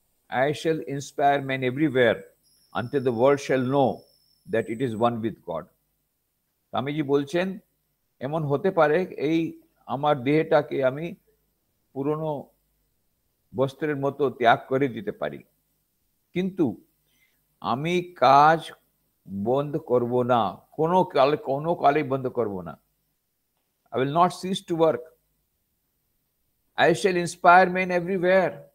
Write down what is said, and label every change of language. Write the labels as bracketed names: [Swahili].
[English] I shall inspire men everywhere until the world shall know that it is one with God. [Bangla] Swamiji বলছেন এমন হতে পারে এই আমার দেহটাকে আমি পুরনো বস্ত্রের মতো ত্যাগ করে দিতে পারি, কিন্তু আমি কাজ বন্ধ করব না, কোনো কালে বন্ধ করব না। [English] I will not cease to work. I shall inspire men everywhere.